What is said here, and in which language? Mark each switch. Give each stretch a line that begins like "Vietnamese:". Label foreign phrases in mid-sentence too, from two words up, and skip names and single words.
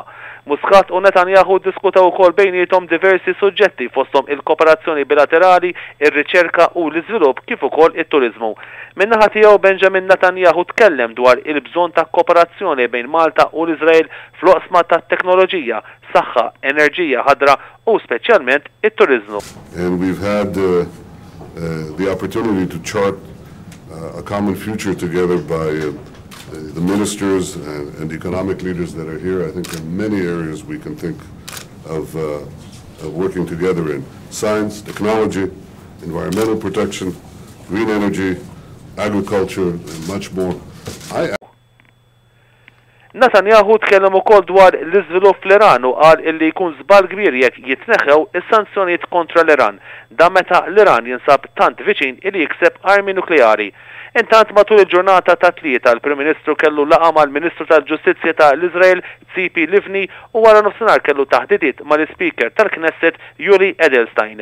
Maltese: Muscat u Netanyahu diskutaw ukoll bejniethom diversi suġġetti fosthom il-kooperazzjoni bilaterali, ir-riċerka u l-iżvilupp kif ukoll it-turiżmu. Min-naħa tiegħu Benjamin Netanyahu tkellem dwar il-bżonn ta' kooperazzjoni bejn Malta u l-Iżrael fl-oqsma tat-teknoloġija, saħħa, enerġija ħadra u speċjalment it-turiżmu.
English: And we've had the opportunity to chart a common future together by the ministers and economic leaders that are here. I think there are many areas we can think of working together in. Science, technology, environmental protection, green energy, agriculture, and much more.
Maltese: Netanyahu tkellem ukoll dwar l-iżvilupp fl-Iran u qal illi jkun żball kbir jekk jitneħħew is-sanzjonijiet kontra l-Iran. Dan meta l-Iran jinsab tant viċin illi jikseb armi nukleari. Intant matul il-ġurnata ta' tlieta l-Prim Ministru kellu laqgħa mal-Ministru tal-Ġustizzja ta' l-Iżrael Tzipi Livni u wara nofsinhar kellu taħdidiet mal-Speaker tal-Knesset Yuli Edelstein.